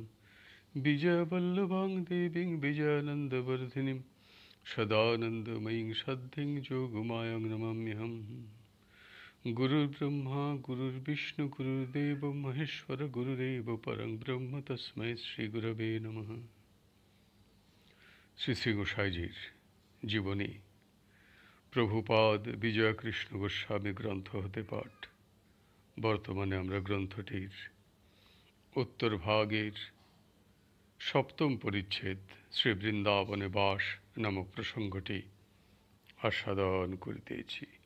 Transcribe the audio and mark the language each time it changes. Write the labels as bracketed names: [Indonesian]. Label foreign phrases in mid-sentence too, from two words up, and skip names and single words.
[Sanskrit] विजयवल्लभां देवीं विजयानन्दवर्धिनीं सदानन्दमयीं सद्धिं जोगमायां नमाम्यहम्। गुरुर्ब्रह्मा गुरुर्विष्णु गुरुर्देव महेश्वर गुरुरेव परं ब्रह्म तस्मै श्री गुरवे नमः। [Bangla] শ্রী শ্রী গোসাইজির জীবনী প্রভুপাদ বিজয়কৃষ্ণ গোস্বামী গ্রন্থ হতে পাঠ। বর্তমানে আমরা গ্রন্থটির উত্তর ভাগের সপ্তম পরিচ্ছেদ শ্রী বৃন্দাবনে বাস নামক প্রসঙ্গটি আস্বাদন করিতেছি।